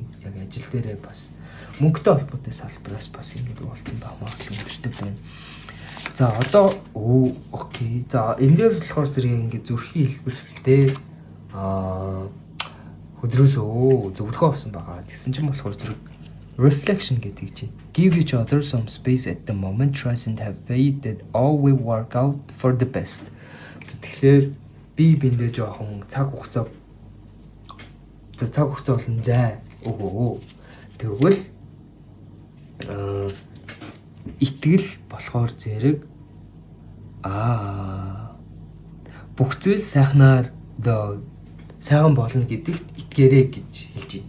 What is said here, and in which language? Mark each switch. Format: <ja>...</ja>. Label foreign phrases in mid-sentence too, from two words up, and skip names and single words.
<mn>Яг ажил дээрээ бас мөнгөтэй холбоотой салбараас бас ингээд уулзсан байх магадлал өндөртэй байна. За одоо окей. За эндээс болохоор зэрэг ингээд зүрхийн хэлбэртэй хөдрөөсөө зөвлөгөө авсан байгаа. Тэгсэн чинь болохоор зэрэг reflection гэдэг чинь</mn> <en>give each other some space at the moment, trust and have faith that all will work out for the best.</en> <mn>Тэгэхээр би биндээ жоохон цаг хугацаа болон зай өгөө. Тэгвэл итгэл болохоор зэрэг бүх зүйл сайхнаар сайхан болно гэдэгт итгээрэй гэж хэлж байна.</mn>